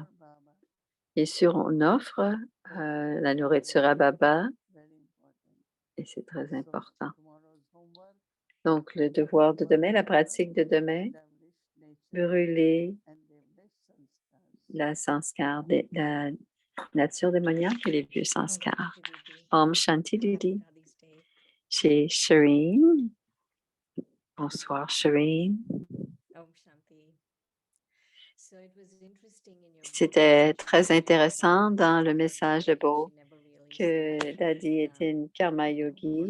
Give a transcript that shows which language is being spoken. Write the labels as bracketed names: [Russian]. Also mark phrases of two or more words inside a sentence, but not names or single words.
[French] Bien sûr, on offre la nourriture à Baba et c'est très important. Donc, le devoir de demain, la pratique de demain, brûler la nature démoniaque et les vieux sanskars. [Sanskrit] Om Shanti Didi. Chez Shireen. [French] Bonsoir, Shireen. C'était très intéressant dans le message de Bo que Dadi était une [Sanskrit] karma yogi.